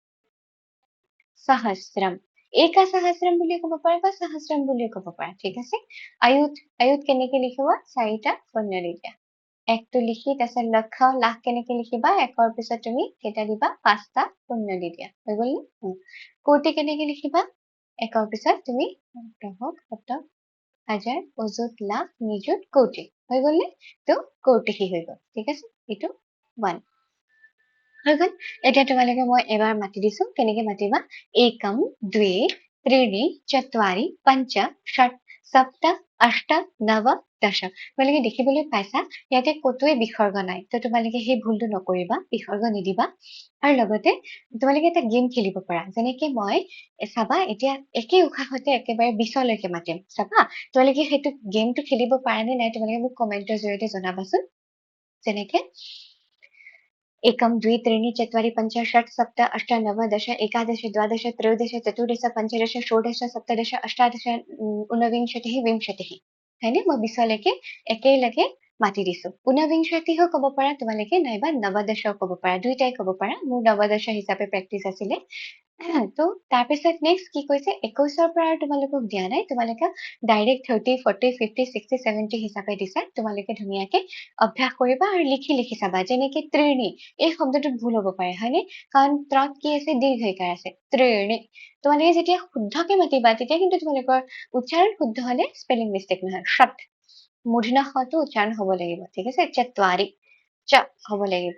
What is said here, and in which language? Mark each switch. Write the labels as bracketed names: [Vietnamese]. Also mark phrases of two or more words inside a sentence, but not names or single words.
[Assamese] সহস্ৰম একা সহস্ৰম বুলি ক'ব পাৰা বা সহস্ৰম বুলি ক'ব পাৰা ঠিক আছে আয়ুত কেনেকে লিখিবা 4টা শূন্য দি দিয়া একটো লিখি তাৰপিছত লক্ষ লাখ কেনেকে লিখিবা একৰ পিছত তুমি কেইটা দিবা 5টা শূন্য দি দিয়া হৈ গ'ল নে কোটি কেনেকে লিখিবা একৰ পিছত তুমি দশক শতক হাজাৰ অযুত লাখ নিযুত কোটি হৈ গ'ল নে তো কৌটিহি হৈ গ'ল ঠিক আছে এইটো 1 হৈ গ'ল এতিয়া তোমালোকে মই এবাৰ মাতি দিছো কেনেকে মাতিবা [Sanskrit] একম দ্वे त्रीणि चत्वारि पञ्च षट् सप्त अष्ट नव दश [Assamese] তোমালোকে দেখিবলৈ পাইছা ইয়াতে কতোৱে বিসৰ্গ নাই তো তোমালোকে সেই ভুলটো নকৰিবা বিসৰ্গ নিদিবা আৰু লগতে তোমালোকে এটা গেম খেলিব পাৰা যেনেকে মই চাবা এতিয়া একে উশাহতে একেবাৰে 20 লৈকে মাতিম চাবা তোমালোকে সেইটো গেমটো খেলিব পাৰা নে নাই তোমালোকে মোক কমেন্টৰ জৰিয়তে জনাবাচোন যেনেকে [Sanskrit] एकम द्वे त्रीणि चत्वारि पञ्च षट् सप्त अष्ट नव दश एकादश द्वादश त्रयोदश चतुर्दश पञ्चदश षोडश सप्तदश अष्टादश ঊনবিংশতিः বিংশতিः [Assamese] হয়নে মই 20 লৈকে একেলগে মাতি দিছো ঊনবিংশতিও ক'ব পাৰা তোমালোকে নাইবা নৱদশও ক'ব পাৰা দুইটাই ক'ব পাৰা মোৰ নৱদশ হিচাপে প্ৰেক্টিচ আছিলে তো তাৰপিছত নেক্সট কি কৈছে 21ৰ পৰা আৰু তোমালোকক দিয়া নাই তোমালোকে ডাইৰেক্ট 30 40 50 60 70 হিচাপে দিছা তোমালোকে ধুনীয়াকে অভ্যাস কৰিবা আৰু লিখি চাবা যেনেকে ত্ৰিণী এই শব্দটোত ভুল হ'ব পাৰে হয়নে কাৰণ ত্ৰত কি আছে দীৰ্ঘইকাৰ আছে ত্ৰিণী তোমালোকে যেতিয়া শুদ্ধকে মাতিবা তেতিয়া কিন্তু তোমালোকৰ উচ্চাৰণ শুদ্ধ হলে [English] spelling mistake [Assamese] নহয় ষট মূৰ্ধন্য ষটো উচ্চাৰণ হ'ব লাগিব ঠিক আছে চত্বাৰি চ হ'ব লাগিব